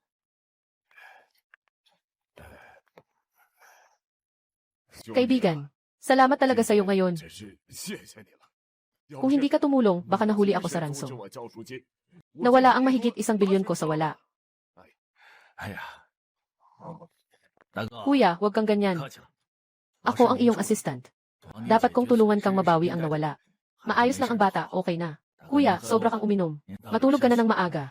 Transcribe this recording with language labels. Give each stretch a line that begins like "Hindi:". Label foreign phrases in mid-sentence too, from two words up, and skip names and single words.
Filipino: Kaibigan, Salamat talaga sa'yo ngayon.
Chinese: 真是谢谢你了。
Filipino: Kung hindi ka tumulong, baka nahuli ako sa ransom. Nawala ang mahigit 1 bilyon ko sa wala.
Chinese: 哎呀，大哥，
Filipino: Kuya, huwag kang ganyan.
Chinese: 客气了。
Filipino: Ako ang iyong assistant. Dapat kong tulungan kang mabawi ang nawala. Maayos lang ang bata, okay na. Kuya, sobra kang uminom. Matulog ka na ng maaga.